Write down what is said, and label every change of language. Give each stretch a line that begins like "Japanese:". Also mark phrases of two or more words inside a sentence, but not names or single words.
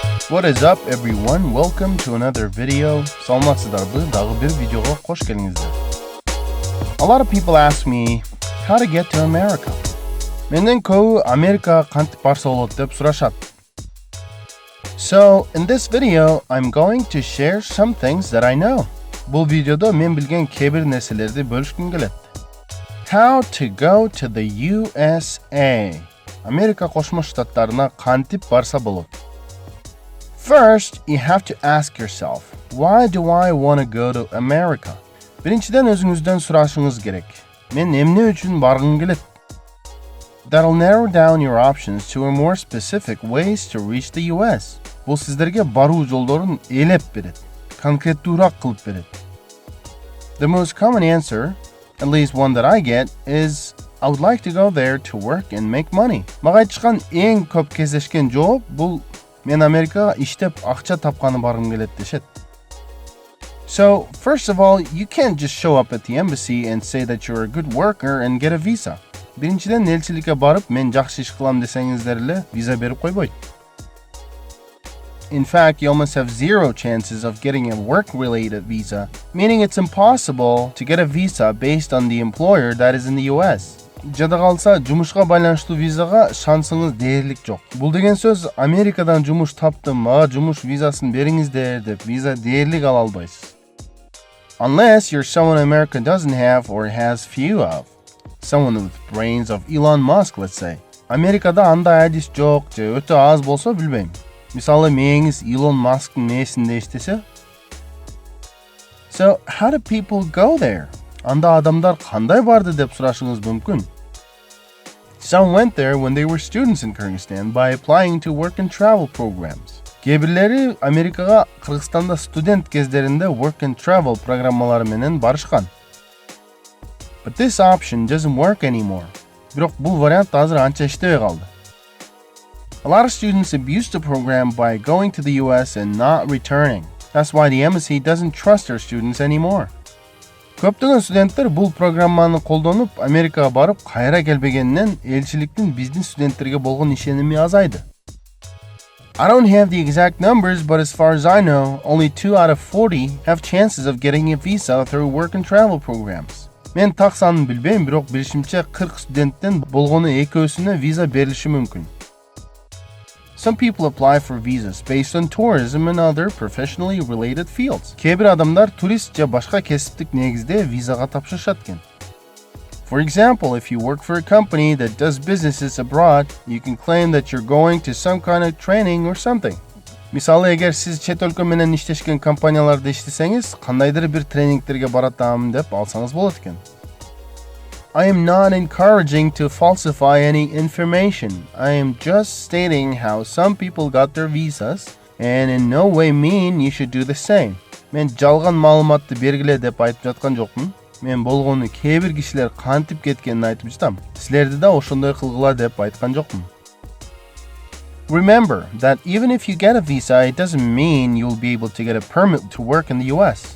English: What is up everyone? Welcome to another video.
Kyrgyz: Саламатсыздарбы? Дагы бир видеого кош келиңиздер.
English: A lot of people ask me how to get to America.
Kyrgyz: Менден көбү Америкага кантип барса болот деп сурашат.
English: So, in this video, I'm going to share some things that I know.
Kyrgyz: Бул видеодо мен билген кээ бир нерселерди бөлүшкүм келет.
English: How to go to the USA.
Kyrgyz: Америка Кошмо Штаттарына кантип барса болот?
English: First, you have to ask yourself, why do I want to go to America?
Kyrgyz: Биринчиден өзүңүздөн сурашыңыз керек. Мен эмне үчүн баргым келет?
English: That'll narrow down your options to a more specific ways to reach the US.
Kyrgyz: Бул сиздерге баруу жолдорун элеп берет, конкреттуураак кылып берет.
English: The most common answer, at least one that I get, is I would like to go there to work and make money.
Kyrgyz: Мага айтышкан эң көп кездешкен жооп бул мен Америкага иштеп акча тапканы баргым келет дешет.
English: So, first of all, you can't just show up at the embassy and say that you're a good worker and get a visa.
Kyrgyz: Биринчиден элчиликке барып, мен жакшы иш кылам десеңиздер эле виза берип койбойт.
English: In fact, you almost have zero chances of getting a work-related visa, meaning it's impossible to get a visa based on the employer that is in the US.
Kyrgyz: Жада калса, жумушка байланыштуу визага шансыңыз дээрлик жок. Бул деген сөз Америкадан жумуш таптым, мага жумуш визасын бериңиздер деп виза дээрлик ала албайсыз.
English: Unless you're someone America doesn't have or has few of. Someone with brains of Elon Musk, let's say.
Kyrgyz: Америкада андай адис жок же өтө аз болсо билбейм. Мисалы, мээңиз Elon Musk'ын несинде иштесе?
English: So, how do people go there?
Kyrgyz: Анда адамдар кандай барды деп сурашыңыз мүмкүн.
English: Some went there when they were students in Kyrgyzstan by applying to work and travel programs.
Kyrgyz: Кээ бирлери Америкага Кыргызстанда студент кездеринде
English: work and travel
Kyrgyz: программалары менен барышкан.
English: But this option doesn't work anymore.
Kyrgyz: Бирок бул вариант азыр анча иштебей калды.
English: A lot of students abuse the program by going to the US and not returning. That's why the embassy doesn't trust their students anymore.
Kyrgyz: Көптөгөн студенттер бул программаны колдонуп Америкага барып кайра келбегенинен элчиликтин биздин студенттерге болгон ишеними азайды.
English: I don't have the exact numbers, but as far as I know, only 2 out of 40 have chances of getting a visa through work and travel programs.
Kyrgyz: Мен так санын билбейм, бирок билишимче 40 студенттен болгону экөөсүнө виза берилиши мүмкүн.
English: Some people apply for visas based on tourism and other professionally related fields.
Kyrgyz: Кээ бир адамдар турист же башка кесиптик негизде визага тапшырышат экен.
English: For example, if you work for a company that does businesses abroad, you can claim that you're going to some kind of training or something.
Kyrgyz: Мисалы, эгер сиз чет өлкө менен иштешкен компанияларда иштесеңиз, кандайдыр бир тренингтерге баратам деп алсаңыз болот экен.
English: I am not encouraging to falsify any information. I am just stating how some people got their visas and in no way mean you should do the same.
Kyrgyz: Мен жалган маалыматты бергиле деп айтып жаткан жокмун. Мен болгону кээ бир кишилер кантип кеткенин айтып жатам. Силерди да ошондой кылгыла деп айткан жокмун.
English: Remember that even if you get a visa, it doesn't mean you'll be able to get a permit to work in the US.